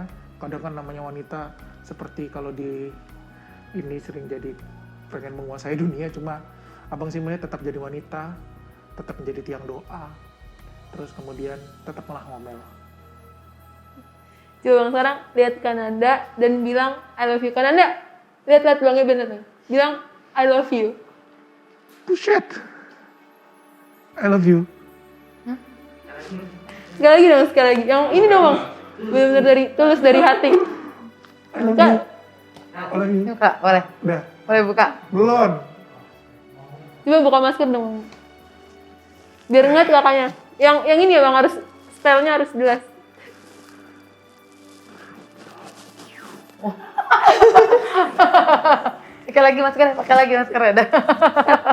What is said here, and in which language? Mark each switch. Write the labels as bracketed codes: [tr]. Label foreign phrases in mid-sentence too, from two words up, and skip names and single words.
[id] Kadang kan namanya wanita seperti kalau di ini sering jadi pengen menguasai dunia, cuma abang sih melihat tetap jadi wanita, tetap menjadi tiang doa, terus kemudian tetaplah ngomel. Coba Bang sekarang lihat Kananda dan bilang [en] I love you. [id] Kananda, lihat Bang Eben datang. Bilang [en] I love you. Buset. I love you. [id] Sekali lagi dong, sekali lagi. Yang ini dong Bang. Benar-benar dari tulus dari hati. [en] I love [id] Kan? [en] you. I love you. [id] Buka, boleh. Udah. Boleh buka. Belum. Coba buka masker dong. Biar ingat kakaknya. Yang ini ya Bang, harus stylenya harus jelas. Pakai lagi masker, pakai lagi masker ya.